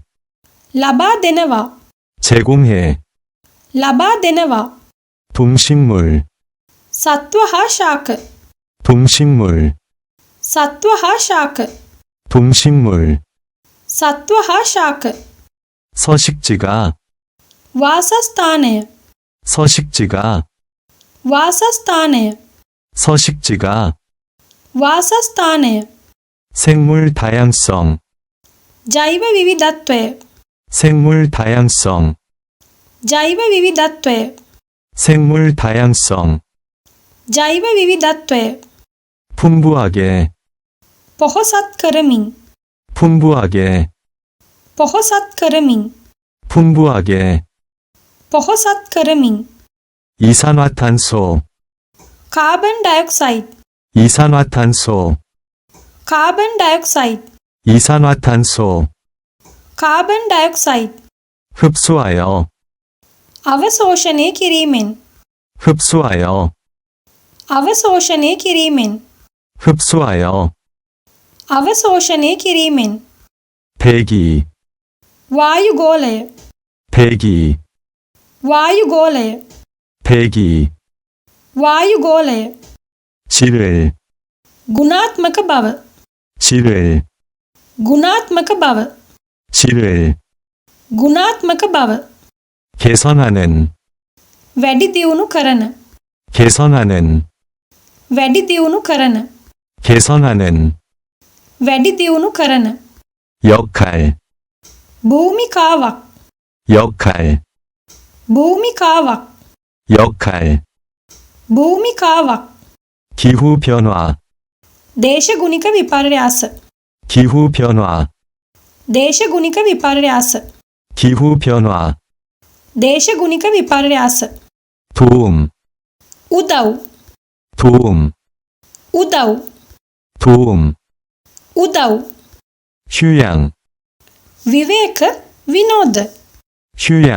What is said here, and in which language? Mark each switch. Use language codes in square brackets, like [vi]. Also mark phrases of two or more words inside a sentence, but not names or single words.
[si] ලබා දෙනවා. [ko] 제공해. [si] ලබා දෙනවා. [ko] 동식물, [si] සත්ව හා ශාක. [ko] 동식물, [si] සත්ව හා ශාක. [ko] 동식물. [si] සත්ව හා ශාක. [ko] 서식지가, [si] වාසස්ථානය. [ko] 서식지가. [si] වාසස්ථානය [ko] 서식지가 [si] වාසස්ථානය [ko] 생물 다양성 [si] ජෛව විවිධත්වය [ko] 생물 다양성 [si] ජෛව විවිධත්වය [ko] 생물 다양성 [si] ජෛව විවිධත්වය [ko] 풍부하게 [si] පොහොසත් කරමින් [ko] 풍부하게 [si] පොහොසත් කරමින් [ko] 풍부하게 [si] පොහොසත් කරමින් [ko] 이산화탄소 [en] carbon dioxide [ko] 이산화탄소 [en] carbon dioxide [ko] 이산화탄소 [en] carbon dioxide [ko] 흡수하여 [si] අවශෝෂණය කිරීමෙන් [ko] 흡수하여 [si] අවශෝෂණය කිරීමෙන් [ko] 흡수하여 [si] අවශෝෂණය කිරීමෙන් [ko] 배기 [si] වායුගෝලය [ko] 배기 [si] වායුගෝලය [ko] 배기 [si] වායුගෝලය [ko] 질을 [si] ගුණාත්මක බව [ko] 질을 [si] ගුණාත්මක බව [ko] 질을 [si] ගුණාත්මක බව [ko] 개선하는 [si] වැඩි දියුණු කරන [ko] 개선하는 [si] වැඩි දියුණු කරන [ko] 개선하는 [si] වැඩි දියුණු කරන [ko] 역할 [si] භූමිකාවක් [ko] 역할 [si] භූමිකාවක් [ko] 역할 [si] භූමිකාවක් [ko] 기후 변화 [si] දේශගුණික විපර්යාස [ko] 기후 변화 [si] දේශගුණික විපර්යාස [ko] 기후 변화 [si] දේශගුණික විපර්යාස [ko] 도움 [si] උදව් [ko] 도움 [si] උදව් [ko] 도움 [si] උදව් [ko] 휴양 [si] විවේක විනෝද [ko] 휴양